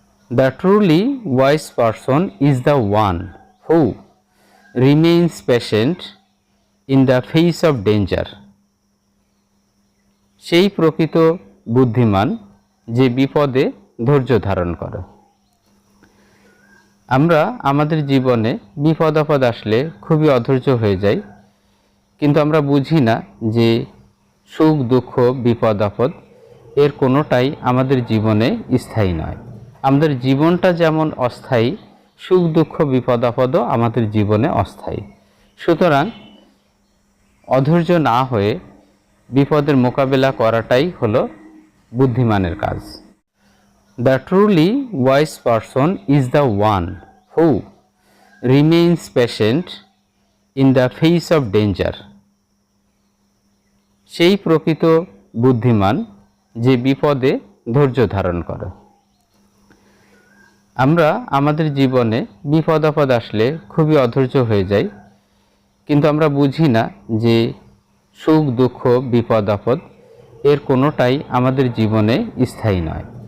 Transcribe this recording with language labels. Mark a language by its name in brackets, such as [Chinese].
[English] The truly wise person is the one who remains patient in the face of danger. [Bangla] সেই প্রকৃত বুদ্ধিমান যে বিপদে ধৈর্য ধারণ করে। আমরা আমাদের জীবনে বিপদ আপদ আসলে খুবই অধৈর্য হয়ে যাই, কিন্তু আমরা বুঝি না যে সুখ দুঃখ বিপদ আপদ এর কোনোটাই আমাদের জীবনে স্থায়ী নয়। আমাদের জীবনটা যেমন অস্থায়ী, সুখ দুঃখ বিপদ আপদও আমাদের জীবনে অস্থায়ী। সুতরাং অধৈর্য না হয়ে বিপদের মোকাবেলা করাটাই হলো বুদ্ধিমানের কাজ। [English] The truly wise person is the one who remains patient in the face of danger. [Bangla] সেই প্রকৃত বুদ্ধিমান যে বিপদে ধৈর্য ধারণ করে। আমরা আমাদের জীবনে বিপদ আপদ আসলে খুবই অধৈর্য হয়ে যাই, কিন্তু আমরা বুঝি না যে সুখ দুঃখ বিপদ আপদ এর কোনোটাই আমাদের জীবনে স্থায়ী নয়।